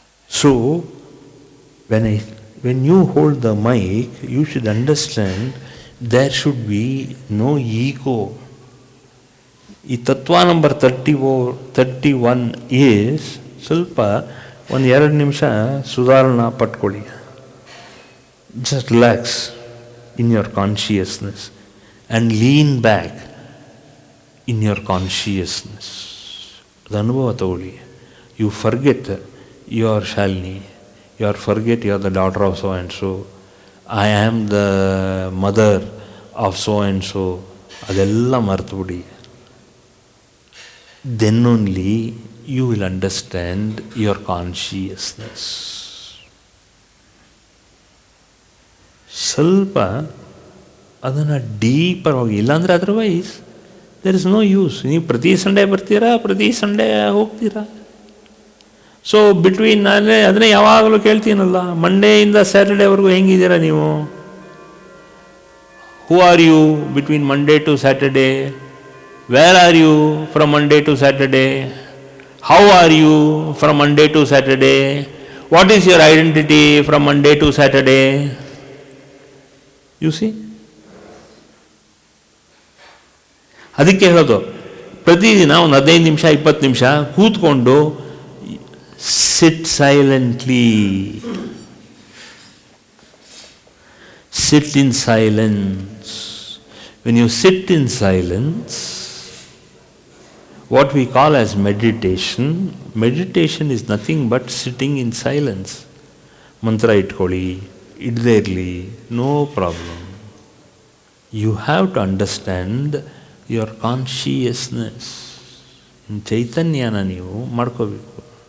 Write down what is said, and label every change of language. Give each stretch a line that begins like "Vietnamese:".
English: So, when you hold the mic, you should understand there should be no ego.
Kannada: ಈ ತತ್ವ number 31 is ಸ್ವಲ್ಪ 1-2 ನಿಮಿಷ ಸುಧಾರಣಾ ಪಟ್ಕೊಳ್ಳಿ.
English: Just relax in your consciousness and lean back in your consciousness.
Kannada: ಅದು ಅನುಭವ ತಗೊಳ್ಳಿ.
English: You forget you are Shalini, you are forget you are the daughter of so and so, I am the mother of so and so.
Kannada: ಅದೆಲ್ಲ ಮರೆತುಬಿಡಿ.
English: Then only you will understand your consciousness.
Kannada: ಸ್ವಲ್ಪ ಅದನ್ನು deeper ಹೋಗಿ. ಇಲ್ಲಾಂದರೆ otherwise
English: There is no use.
Kannada: ನೀವು ಪ್ರತಿ Sunday ಬರ್ತೀರಾ, ಪ್ರತಿ Sunday ಹೋಗ್ತೀರಾ. ಸೊ ಬಿಟ್ವೀನ್ ಅದನ್ನೇ ಯಾವಾಗಲೂ ಕೇಳ್ತೀನಲ್ಲ, ಮಂಡೇಯಿಂದ ಸ್ಯಾಟರ್ಡೇವರೆಗೂ ಹೆಂಗಿದ್ದೀರಾ ನೀವು?
English: Who are you between Monday to Saturday? Where are you from Monday to Saturday? How are you from Monday to Saturday? What is your identity from Monday to Saturday?
Kannada: U C, ಅದಕ್ಕೆ ಹೇಳೋದು, ಪ್ರತಿದಿನ ಒಂದು 15 ನಿಮಿಷ 20 ನಿಮಿಷ ಕೂತ್ಕೊಂಡು
English: Sit silently, sit in silence. When you sit in silence, what we call as meditation, meditation is nothing but sitting in silence.
Kannada: ಮಂತ್ರ ಇಟ್ಕೊಳ್ಳಿ, ಇಡದೇ ಇರಲಿ,
English: No problem. You have to understand your consciousness.
Kannada: ಚೈತನ್ಯನ ನೀವು ಮಾಡ್ಕೋಬೇಕು.